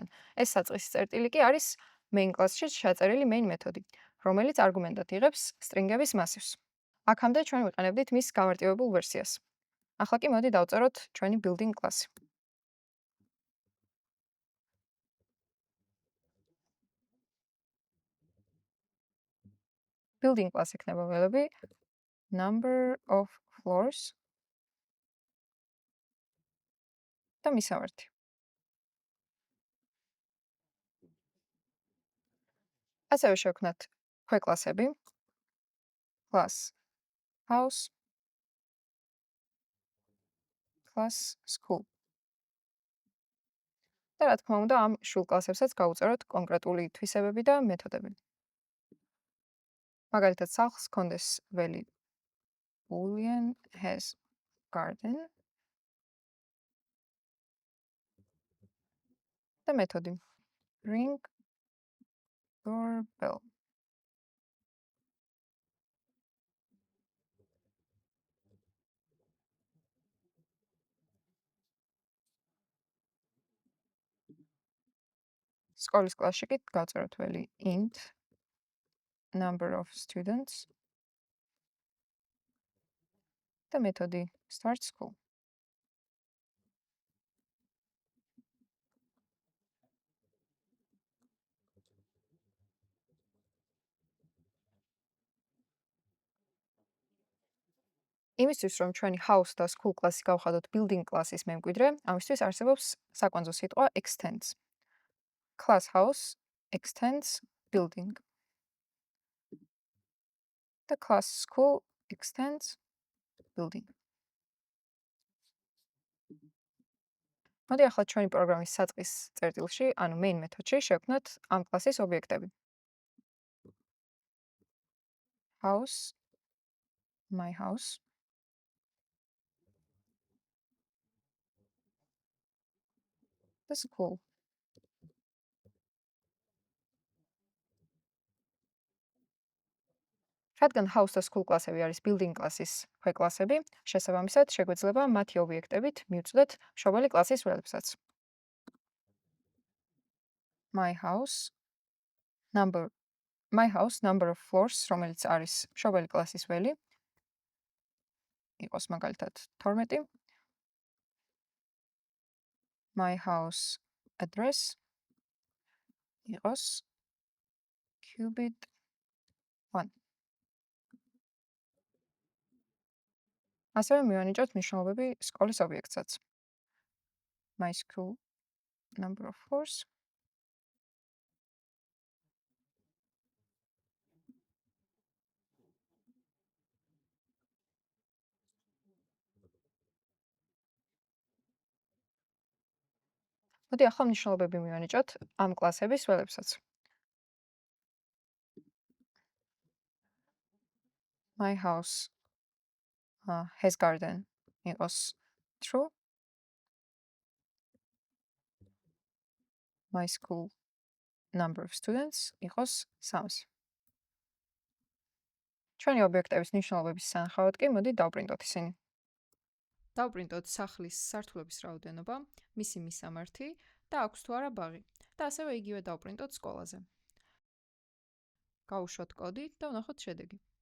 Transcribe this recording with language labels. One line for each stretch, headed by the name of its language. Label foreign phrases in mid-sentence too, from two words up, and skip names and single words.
Georgian: ეს საწყისი წერტილი კი არის main კლასში ჩაწერილი main მეთოდი, რომელიც არგუმენტად იღებს string-ების მასივს. აქამდე ჩვენ ვიყენებდით მის გამარტივებულ ვერსიას. ახლა კი მოდი დავწეროთ ჩვენი building კლასი. building კლასი იქნება ველები
English: number of floors
Georgian: და მისამართი. ასევე შევქმნათ ქვეკლასები
English: class house, class school.
Georgian: და რა თქმა უნდა, ამ შულ კლასებსაც გავუწეროთ კონკრეტული თვისებები და მეთოდები. მაგალითად, სახლს ჰქონდეს ველი
English: Julian has garden
Georgian: და მეთოდი
English: ring doorbell.
Georgian: სკოლის კლასში კი გავწეროთ ველი
English: int number of students
Georgian: და მეთოდი
English: start school.
Georgian: იმისთვის, რომ ჩვენი house და school კლასი გავხადოთ building კლასის მემკვიდრე, ამისთვის არსებობს საკვანძო სიტყვა extends.
English: Class house extends building. და class school extends building.
Georgian: მოდი ახლა ჩვენი პროგრამის საწყის წერტილში, ანუ main მეთოდში შევქმნათ ამ კლასის ობიექტები.
English: House, my house. The school.
Georgian: რადგან house და school კლასები არის building კლასის ქვეკლასები, შესაბამისად შეგვეძლება მათი ობიექტებით მივწვდეთ მშობელი კლასის ველებსაც.
English: My house number of floors,
Georgian: რომელიც არის მშობელი კლასის ველი, იყოს მაგალითად 12.
English: My house address იყოს qubit 1.
Georgian: ასევე მივანიჭოთ მნიშვნელობები სკოლის ობიექტსაც.
English: My school number of floors.
Georgian: მოდი ახლა მნიშვნელობები მივანიჭოთ ამ კლასების ველებსაც.
English: My house has garden იყოს true. My school number of students იყოს 3.
Georgian: ჩვენი ობიექტების მნიშვნელობების სანახავად კი მოდი დავპრინტოთ ისინი. დავპრინტოთ სახლის სართულების რაოდენობა, მისი მისამართი და აქვს თუ არა ბაღი და ასევე იგივე დავპრინტოთ სკოლაზე. გავუშვათ კოდი და ვნახოთ შედეგი.